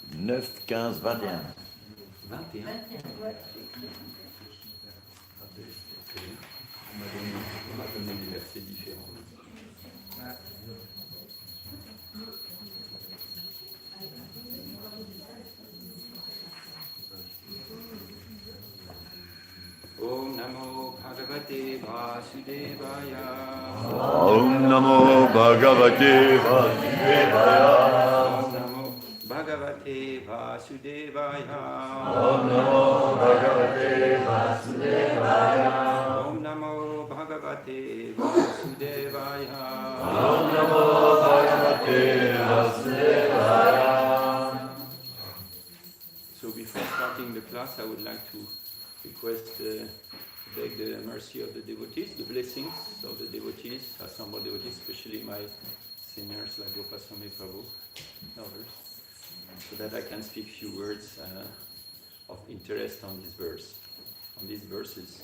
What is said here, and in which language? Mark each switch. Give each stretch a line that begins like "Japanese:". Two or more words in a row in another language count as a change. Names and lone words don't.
French: 9, 15, 21. 21. Ouais. On m'a donné des versets différents.
Sanskrit: ॐ नमो भगवते वासुदेवाय. ॐ नमो भगवते वासुदेवाय. ॐ नमो भगवते वासुदेवाय. ॐ नमो भगवते वासुदेवाय. ॐ नमो भगवते वासुदेवाय. ॐ नमो भगवते वासुदेवाय.
English: So before starting the class, I would like to request, beg the mercy of the devotees, the blessings of the devotees, assembled devotees, especially my seniors like Gopal, Prabhu, and others, so that I can speak few words of interest on this verse, on these verses.